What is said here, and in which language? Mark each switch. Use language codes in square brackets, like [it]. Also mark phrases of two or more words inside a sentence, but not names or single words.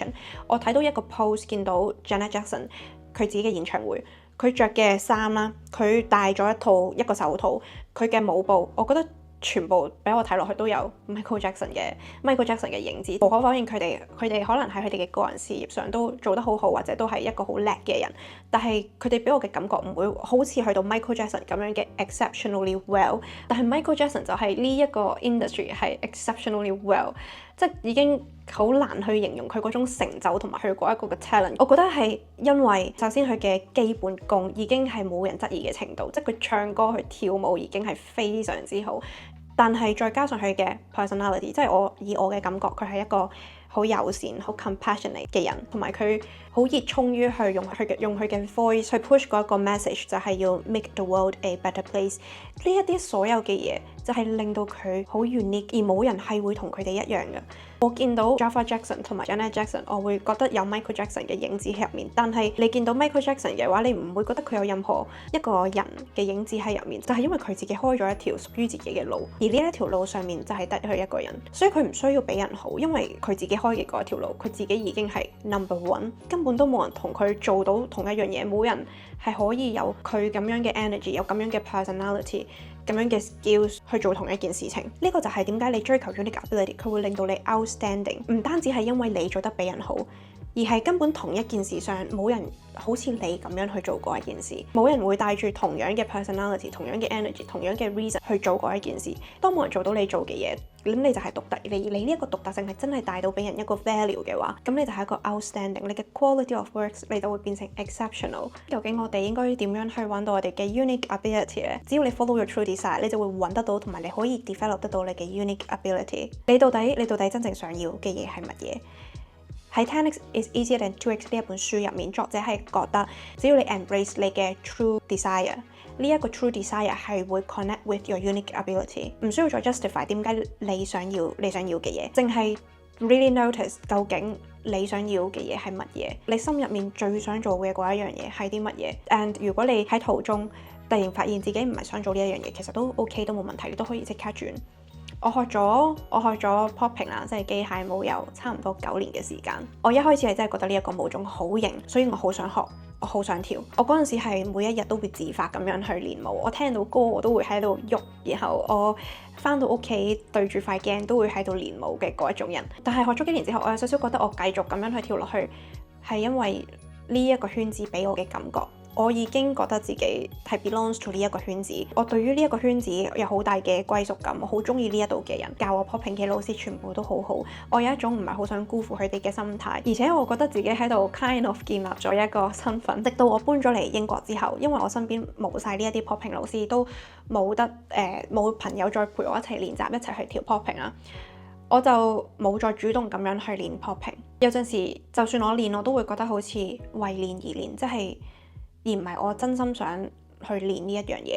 [yue] 我睇到一個 post 見到 Janet Jackson 佢自己嘅演唱會，佢着嘅衫啦，佢戴咗一個手套，佢嘅舞步，我覺得全部俾我睇落去都有 Michael Jackson 嘅影子。無可否認佢哋可能喺佢哋嘅個人事業上都做得好好，或者都係一個好叻嘅人，但係佢哋俾我嘅感覺唔會好似去到 Michael Jackson 咁樣嘅 [en] exceptionally well。 [yue] 但係 Michael Jackson 就係呢一個 industry 係 [en] exceptionally well。 [yue] 即係已經好難去形容佢嗰種成就同埋佢嗰一個嘅 talent。我覺得係因為首先佢嘅基本功已經係冇人質疑嘅程度，即係佢唱歌佢跳舞已經係非常之好，但係再加上佢嘅 personality， 即係以我嘅感覺，佢係一個好友善、好 compassionate 嘅人，同埋佢好熱衷於去用佢嘅 voice 去 push 嗰一個 message，就係要 [en] make the world a better place。 [yue] 呢一啲所有嘅嘢就係令到佢好 unique，而冇人係會同佢哋一樣嘅。我見到 Jafar Jackson 同埋 Janet Jackson， 我會覺得有 Michael Jackson 嘅影子喺入面。但係你見到 Michael Jackson 嘅話，你唔會覺得佢有任何一個人嘅影子喺入面，就係因為佢自己開咗一條屬於自己嘅路，而呢一條路上面就係得佢一個人，所以佢唔需要俾人好，因為佢自己開嘅嗰一條路，佢自己已經係 number one，根本都冇人同佢做到同一樣嘢，冇人係可以有佢咁樣嘅 energy， 有咁樣嘅 personality，咁樣嘅 skills 去做同一件事情。呢個就係點解你追求咗呢個 ability， 佢會令到你 outstanding， 唔單止係因為你做得比人好，而係根本同一件事上冇人好似你咁樣去做過一件事，冇人會帶住同樣嘅 personality、同樣嘅 energy、同樣嘅 reason 去做過一件事。當冇人做到你做嘅嘢，咁你就係獨特。你呢一個獨特性係真係帶到俾人一個 value 嘅話，咁你就係一個 outstanding。你嘅 [en] quality of works [yue] 你就會變成 exceptional。究竟我哋應該點樣去揾到我哋嘅 [en] unique ability [yue] 咧？只要你 [en] follow your true desire， [yue] 你就會揾得到，同埋你可以 develop 得到你嘅 [en] unique ability。 [yue] 你到底真正想要嘅嘢係乜嘢？喺 10x is easier than 2x 呢一本書入面，作者係覺得只要你 embrace 你嘅 [en] true desire， [yue] 呢一個 true desire 係會 [en] connect with your unique ability， [yue] 唔需要再 justify 點解你想要嘅嘢，淨係 [en] really notice [yue] 究竟你想要嘅嘢係乜嘢，你心入面最想做嘅嗰一樣嘢係啲乜嘢。And 如果你喺途中突然發現自己唔係想做呢一樣嘢，其實都 OK， 都冇問題，你都可以即刻轉。我學咗 popping 啦，即係機械舞，有差唔多9年嘅時間。我一開始係真係覺得呢一個舞種好型，所以我好想學，我好想跳。我嗰陣時係每一日都會自發咁樣去練舞，我聽到歌我都會喺度喐，然後我翻到屋企對住塊鏡都會喺度練舞嘅嗰一種人。但係學咗幾年之後，我有少少覺得我繼續咁樣去跳落去，係因為呢一個圈子俾我嘅感覺。我已經覺得自己係 [en] belongs to [yue] 呢一個圈子，我對於呢一個圈子有好大嘅歸屬感，我好中意呢一度嘅人，教我 popping 嘅老師全部都好好，我有一種唔係好想辜負佢哋嘅心態，而且我覺得自己喺度 [en] kind of [yue] 建立咗一個身份。直到我搬咗嚟英國之後，因為我身邊冇晒呢一啲 popping 老師，都冇朋友再陪我一齊練習，一齊去跳 popping 啦，我就冇再主動咁樣去練 popping。有陣時就算我練，我都會覺得好似為練而練，即係而唔係我真心想去練呢一樣嘢。